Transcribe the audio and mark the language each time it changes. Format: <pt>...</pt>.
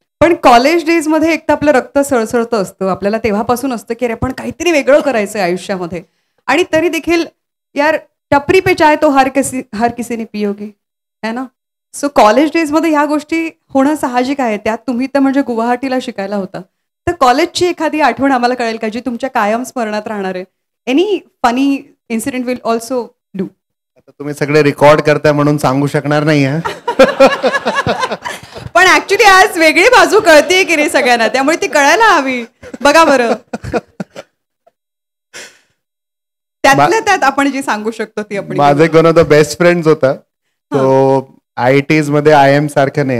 <mr>पण कॉलेज डेजमध्ये एक तर आपलं रक्त सळसळतं असतं. आपल्याला तेव्हापासून असतं की अरे आपण काहीतरी वेगळं करायचं आयुष्यामध्ये. आणि तरी देखील</mr> <hi>यार टपरी पे चाय तो हर किसी ने पी होगी, है ना.</hi> <mr>सो कॉलेज डेजमध्ये ह्या गोष्टी होणं साहजिक आहे. त्यात तुम्ही तर म्हणजे गुवाहाटीला शिकायला होता. तर कॉलेजची एखादी आठवण आम्हाला कळेल का जी तुमच्या कायम स्मरणात राहणार आहे?</mr> <en>Any funny incident will also do.</en> <mr>आता तुम्ही सगळे रेकॉर्ड करताय म्हणून सांगू शकणार नाही. पण ऍक्च्युली आज वेगळी बाजू कळतेय की रे सगळ्यांना, त्यामुळे ती कळायला हवी. बघा बरं, त्यातल्या त्यात आपण जी सांगू शकतो ती आपण. माझे कोण होता बेस्ट फ्रेंड होता तो IITs मध्ये IIM सारखं नाही.</mr>